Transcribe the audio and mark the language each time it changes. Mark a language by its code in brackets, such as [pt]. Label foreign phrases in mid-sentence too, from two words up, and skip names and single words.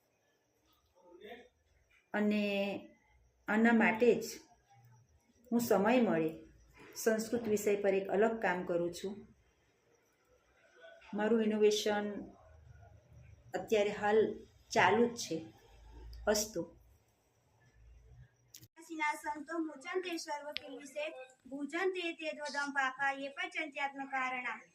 [gu] અને આના માટે જ હું સમય મળે સંસ્કૃત વિષય પર એક અલગ કામ કરું છું. મારું ઇનોવેશન અત્યારે હાલ ચાલુ જ છે. અસ્તુ. [sa] संतो मुचन्ते सर्वकिल्विषे भुजन्ते ते द्वदं पापा ये पचन्त्यात्म कारणा.